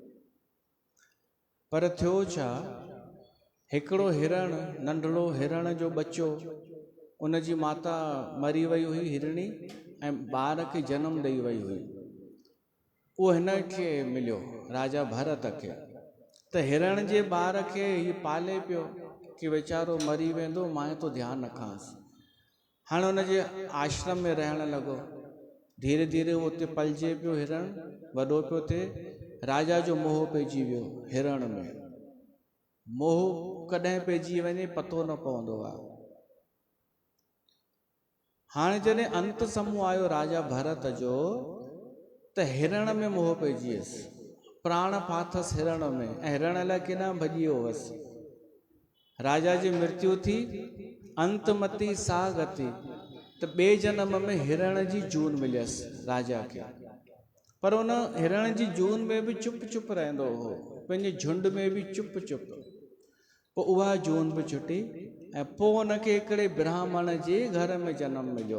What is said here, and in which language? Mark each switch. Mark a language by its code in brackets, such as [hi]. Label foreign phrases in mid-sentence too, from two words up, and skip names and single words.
[sd] पर थियो छा, हिकिड़ो हिरण, नंढड़ो हिरण जो बच्चो, उन जी माता मरी वई हुई हिरणी, ऐं ॿार खे जनमु ॾेई वई हुई। उहो हिन खे मिलियो, राजा भरत खे। त हिरण जे ॿार खे हीउ पाले पियो कि वीचारो मरी वेंदो, मां तो ध्यानु रखांसि। हाणे हुन जे आश्रम में रहण लॻो। धीरे धीरे उहो उते पलिजे पियो, हिरण वॾो पियो थिए। राजा जो मोह पइजी वियो हिरण में। मोह कॾहिं पइजी वञे पतो न पवंदो आहे। हाणे जॾहिं अंत समूह आयो राजा भरत जो, त हिरण में मोह पइजी वियसि, प्राण फाथसि हिरण में, ऐं हिरण लाइ केॾांहुं भॼी वियो हुअसि। राजा जी मृत्यु थी, अंतमती सा गति, त ॿिए जनम में हिरण जी जून मिलियसि राजा खे। पर उन हिरण जी जून में बि चुप चुप रहंदो हो, पंहिंजे झुंड में बि चुप चुप। पोइ उहा जून बि छुटी, ऐं पोइ उनखे हिकिड़े ब्राह्मण जे घर में जनमु मिलियो।